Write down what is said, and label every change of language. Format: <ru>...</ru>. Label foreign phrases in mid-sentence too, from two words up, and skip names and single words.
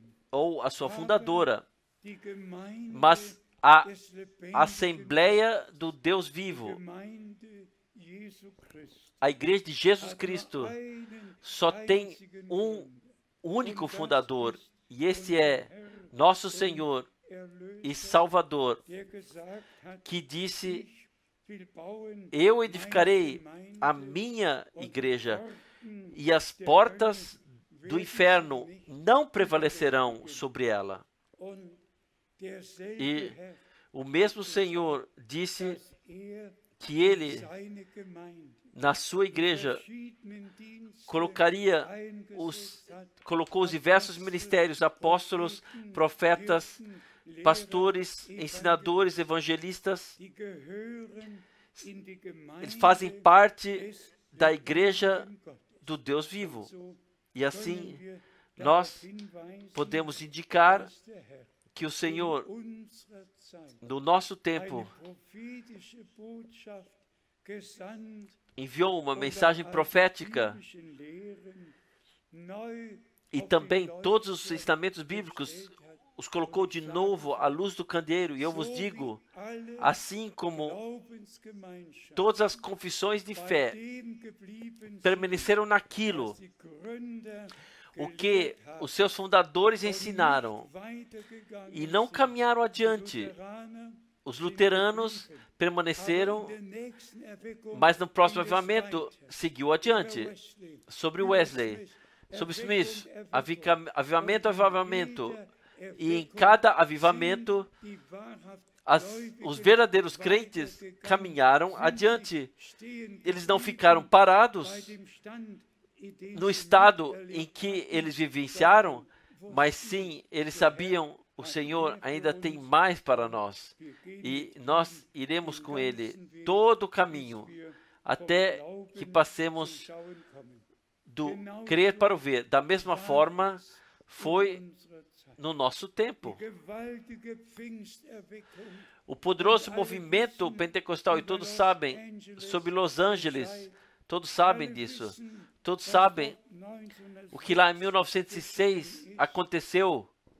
<pt>ou a sua fundadora,</pt> <de>Die Gemeinde</de> <pt>mas a</pt> <de>des lebendigen</de> <pt>Assembleia do Deus</pt> <de>Gottes,</de> <pt>Vivo,</pt> <de>Gemeinde Jesu Christi,</de> <pt>a igreja de Jesus</pt> <de>hat nur</de> <pt>Cristo,</pt> <de>einen</de> <pt>só tem</pt> <de>einzigen</de> <pt>um</pt> <de>Gründer.</de> <pt>único</pt> <de>Und das</de> <pt>fundador,</pt> <de>ist</de> <pt>e esse</pt> <de>unser</de> <pt>é</pt> <de>Herr</de> <pt>nosso</pt> <de>und</de> <pt>Senhor</pt> <de>Erlöser,</de> <pt>e Salvador,</pt> <de>der gesagt hat,</de> <pt>que disse:</pt> <de>ich will bauen</de> <pt>Eu</pt> <de>meine</de> <pt>edificarei</pt> <de>Gemeinde</de> <pt>a minha</pt> <de>und die</de> <pt>igreja,</pt> <de>Pforten</de> <pt>e as</pt> <de>der</de> <pt>portas</pt> <de>Hölle</de> <pt>do</pt> <de>werden</de> <pt>inferno</pt> <de>sie nicht</de> <pt>não prevalecerão</pt> <de>überwältigen.</de> <pt>sobre ela.</pt> <de>Und derselbe</de> <pt>E</pt> <de>Herr,</de> <pt>o mesmo Senhor disse</pt> <de>dass</de> <pt>que ele,</pt> <de>seine Gemeinde</de> <pt>na sua igreja,</pt> <de>verschiedenen Dienste</de> <pt>colocaria</pt> <de>eingesetzt hat,</de> <pt>colocou os diversos ministérios, apóstolos, profetas,</pt> <de>Hirten, Lehrer,</de> <pt>pastores, ensinadores, evangelistas.</pt> <de>die gehören in die Gemeinde</de> <pt>Eles fazem parte</pt> <de>des</de> <pt>da igreja</pt> <de>lebendigen Gottes.</de> <pt>do Deus vivo.</pt> <de>So</de> <pt>E assim</pt> <de>können wir</de> <pt>nós</pt> <de>darauf hinweisen,</de> <pt>podemos indicar</pt> <de>dass der Herr</de> <pt>que o</pt> <de>in</de> <pt>Senhor,</pt> <de>unserer Zeit</de> <pt>no nosso</pt> <de>eine</de> <pt>tempo,</pt> <de>prophetische Botschaft gesandt</de> <pt>enviou uma</pt> <de>und</de> <pt>mensagem</pt> <de>all die</de> <pt>profética</pt> <de>biblischen Lehren neu</de> <pt>e</pt> <de>auf die</de> <pt>também todos os</pt> <de>Leuchter</de> <pt>ensinamentos bíblicos</pt> <de>gestellt hat.</de> <pt>os colocou de novo à luz do candeeiro. E eu vos</pt> <de>So</de> <pt>digo,</pt> <de>wie alle</de> <pt>assim como</pt> <de>Glaubensgemeinschaften</de> <pt>todas as confissões de</pt> <de>bei</de> <pt>fé</pt> <de>dem geblieben sind,</de> <pt>permaneceram naquilo,</pt> <de>was die Gründer</de> <pt>o que</pt> <de>gelehrt haben</de> <pt>os seus fundadores</pt> <de>und</de> <pt>ensinaram,</pt> <de>nicht weitergegangen</de> <pt>e não</pt> <de>sind.</de> <pt>caminharam</pt> <de>Die</de> <pt>adiante.</pt> <de>Lutheraner</de> <pt>Os luteranos</pt> <de>aber</de> <pt>permaneceram,</pt> <de>in der nächsten Erweckung</de> <pt>mas no próximo</pt> <de>ging es</de> <pt>avivamento</pt> <de>weiter.</de> <pt>seguiu adiante.</pt> <de>Über Wesley,</de> <pt>Sobre</pt> <de>über</de> <pt>Wesley,</pt> <de>Smith,</de> <pt>sobre</pt> <de>Erweckung,</de> <pt>Smith,</pt> <de>Erweckung.</de> <pt>avivamento,</pt> <de>Und in</de> <pt>avivamento.</pt> <de>jeder</de> <pt>E em</pt> <de>Erweckung</de> <pt>cada avivamento,</pt> <de>sind die wahrhaft</de> <pt>os verdadeiros crentes</pt> <de>weitergegangen,</de> <pt>caminharam</pt> <de>sind</de> <pt>adiante.</pt> <de>stehen</de> <pt>Eles não</pt> <de>geblieben</de> <pt>ficaram parados</pt> <de>bei dem Stand, in dem</de> <pt>no</pt> <de>sie</de> <pt>estado em</pt> <de>miterlebt</de> <pt>que</pt> <de>hatten,</de> <pt>eles vivenciaram,</pt> <de>sondern</de> <pt>mas</pt> <de>wussten,</de> <pt>sim, eles</pt> <de>der</de> <pt>sabiam, o</pt> <de>Herr</de> <pt>Senhor</pt> <de>hat</de> <pt>ainda</pt> <de>mehr</de> <pt>tem</pt> <de>für uns.</de> <pt>mais para nós.</pt> <de>Wir gehen</de> <pt>E</pt> <de>mit</de> <pt>nós</pt> <de>ihm</de> <pt>iremos</pt> <de>den</de> <pt>com Ele</pt> <de>ganzen Weg,</de> <pt>todo o</pt> <de>bis</de> <pt>caminho,</pt> <de>wir vom</de> <pt>até</pt> <de>Glauben</de> <pt>que</pt> <de>zum</de> <pt>passemos</pt> <de>Schauen kommen.</de> <pt>do crer para o ver. Da mesma forma, foi no nosso tempo. O poderoso movimento pentecostal, e todos sabem, sobre Los Angeles, todos sabem disso. Todos sabem o que lá em 1906 aconteceu.</pt>